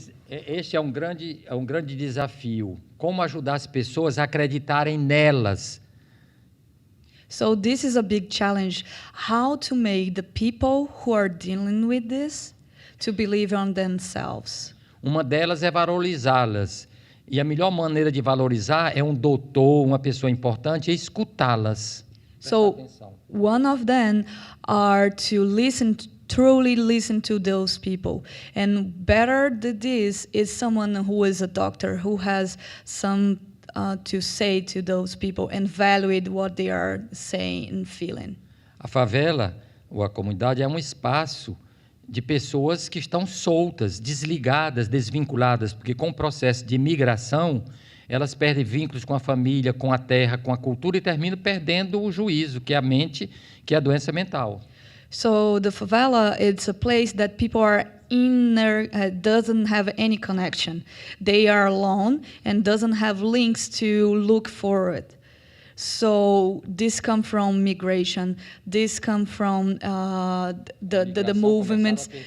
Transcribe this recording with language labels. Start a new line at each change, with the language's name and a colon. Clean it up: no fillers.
Portuguese: Este é um grande desafio. Como ajudar as pessoas a acreditarem nelas?
English: So this is a big challenge. How to make the people who are dealing with this to believe on themselves.
Portuguese: Uma delas é valorizá-las. E a melhor maneira de valorizar é um doutor, uma pessoa importante, é escutá-las.
English: So one of them are to truly listen to those people. And better than this is someone who is a doctor, who has some to say to those people and value what they are saying and feeling.
Portuguese: A favela, ou a comunidade, é um espaço de pessoas que estão soltas, desligadas, desvinculadas, porque com o processo de migração, elas perdem vínculos com a família, com a terra, com a cultura e terminam perdendo o juízo, que é a mente, que é a doença mental.
English: So the favela, it's a place that people are in there, doesn't have any connection. They are alone and doesn't have links to look forward. So this come from migration. This come from the movements.